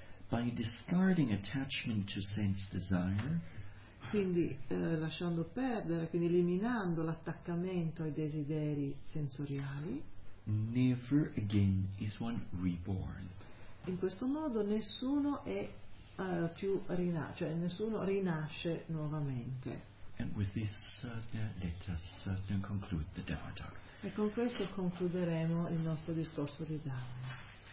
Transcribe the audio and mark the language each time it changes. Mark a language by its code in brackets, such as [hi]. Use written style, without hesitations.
[en] By discarding attachment to sense desire, [it] quindi lasciando perdere, quindi eliminando l'attaccamento ai desideri sensoriali, [en] never again is one reborn. [it] In questo modo nessuno è più rinasce, cioè nessuno rinasce nuovamente. [en] And with this, let us conclude the Dhamma talk. [it] E con questo concluderemo il nostro discorso di Dhamma.